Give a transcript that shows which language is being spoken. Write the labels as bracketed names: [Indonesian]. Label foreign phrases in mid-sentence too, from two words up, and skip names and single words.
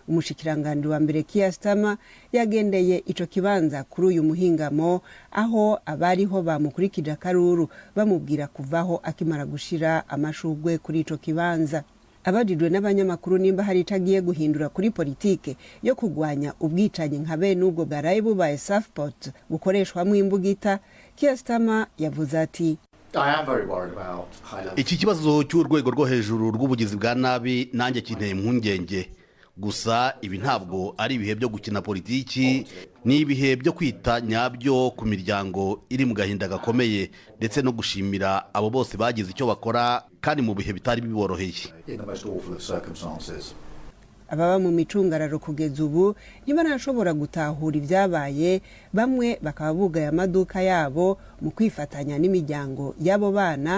[Rundi] umushikiranganje wa mbere Keir Starmer yagendeye ico kibanza kuri uyu muhingamo aho abariho bamukurikije akaruru bamubwira kuvaho akimara gushira amashugwe kuri ico kibanza. Abajijwe n'abanyamakuru nimba hari itagiye guhindura kuri politike yo kugwanya ubwicanyi nka bene ubwo bwaraye bubaye Southport bukoreshwamo imbugita, [Kinyarwanda] Keir Starmer yavuze ati iki kibazo cy'urwego rwo hejuru rw'ubugizi bwa nabi nanjye kinteye impungenge. Gusa ibi ntabwo ari ibihe byo gukina politiki, ni ibihe byo kwita nyabyo ku miryango iri mu gahinda gakomeye ndetse no gushimira abo bose bagize icyo bakora kandi mu bihe bitari biboroheye. Ababa mu micungararo kugeza ubu ntibarashobora gutahura ibyabaye, bamwe bakaba bugaye amaduka yabo mu kwifatanya n'imiryango y'abo bana.